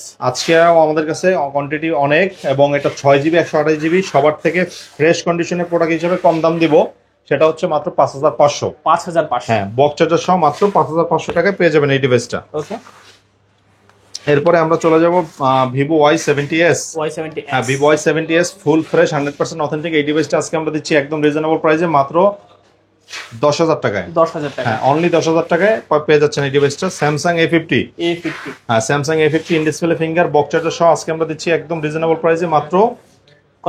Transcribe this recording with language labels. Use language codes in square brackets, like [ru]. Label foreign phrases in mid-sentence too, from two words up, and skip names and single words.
[bn] আজকেও আমাদের কাছে কোয়ান্টিটি অনেক এবং এটা 6GB 128GB সবার থেকে [en] fresh condition product [bn] হিসেবে কম দাম দিব, সেটা হচ্ছে মাত্র 5,500। 5,500। হ্যাঁ, [en] box charger [bn] সহ মাত্র 5,500 টাকায় পেয়ে যাবেন এই ডিভাইসটা। ওকে। এরপরে আমরা চলে যাব Vivo Y70s। Y70s। হ্যাঁ, Vivo Y70s [en] full fresh 100% authentic [bn] এই ডিভাইসটা আজকে আমরা দিচ্ছি একদম [en] reasonable price [bn] মাত্র 10,000 টাকায়। 10,000 টাকা। হ্যাঁ, অনলি 10,000 টাকায় পেয়ে যাচ্ছেন এই ডিভাইসটা। Samsung A50। হ্যাঁ, Samsung A50 [en] in display finger box charger [bn] সহ আজকে আমরা দিচ্ছি একদম [en] reasonable price [bn] মাত্র কত?